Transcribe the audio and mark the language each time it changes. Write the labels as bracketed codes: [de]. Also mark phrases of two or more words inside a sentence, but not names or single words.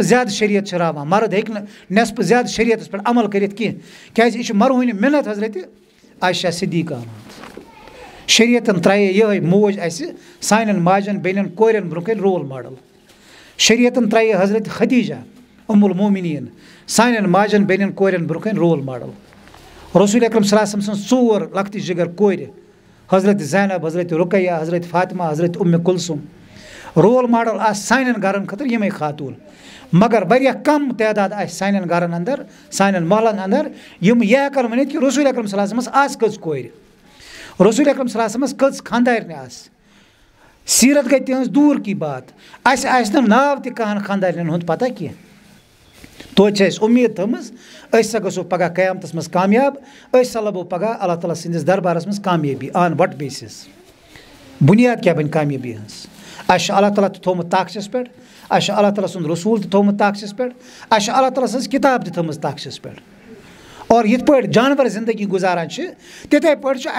[ks] زیادٕ شریعت چھِ راوان مرد ہیٚکہِ نہٕ نٮ۪صفہٕ زیادٕ شریعتس پٮ۪ٹھ عمل کٔرِتھ کینٛہہ کیازِ یہِ چھُ مرہوٗنہِ مِنت حضرت عائشہ صدیقہ شریعتن ترٛایے یِہے موج اَسہِ سانٮ۪ن ماجٮ۪ن بیٚنٮ۪ن کورٮ۪ن برونٛہہ کَنہِ [en] role model [ks] شریعتن ترٛایے حضرت خدیجہ ام المومنیٖن سانٮ۪ن ماجٮ۪ن بیٚنٮ۪ن کورٮ۪ن برونٛہہ کَنہِ [en] role model [ks] رسول اکرم [ar] صلی اللہ علیہ وسلم [ks] سٕنٛز 4 لۄکٹہِ جِگر کورِ حضرت زینب حضرت رُقیہ حضرت فاطمہ حضرت کلثوم [en] role model [ks] آسہِ سانٮ۪ن گرن خٲطرٕ یِمے خاتوٗن مگر واریاہ کم تعداد آسہِ سانٮ۪ن گرن اندر سانٮ۪ن محلن اندر یِم یہِ ہٮ۪کن ؤنِتھ کہِ رسول اکرم [ar] صلی اللہ علیہ وسلمس [ks] آسہِ کٔژ کورِ رسول اکرم صلی اللہ علیہ وسلمس کٔژ خاندارنہِ آسہِ سیٖرت گٔے تِہنٛز [ur] دوٗر کی بات [ks] اَسہِ آسہِ نہٕ ناو تہِ کانٛہہ خاندارنٮ۪ن ہُنٛد پتہ کینٛہہ توتہِ چھِ اَسہِ اُمید تھٲومٕژ أسۍ ہسا گژھو پگاہ قیامتس منٛز کامیاب أسۍ ہسا لبو پگاہ اللہ تعالیٰ سٕنٛدِس دربارس منٛز کامیٲبی [en] on what basis [ks] بُنیاد کیٛاہ بنہِ کامیٲبی ہٕنٛز اَسہِ چھُ اللہ تعالیٰ تہِ تھوٚومُت طاقتس پٮ۪ٹھ اَسہِ چھُ اللہ تعالیٰ سُنٛد رسوٗل تہِ تھوٚومُت طاقتس پٮ۪ٹھ اَسہِ چھُ اللہ تعالیٰ سٕنٛز کِتاب تہِ تھٲومٕژ طاقتس پٮ۪ٹھ اور یِتھ پٲٹھۍ جانور زندگی گُزاران چھِ تِتھَے پٲٹھۍ چھُ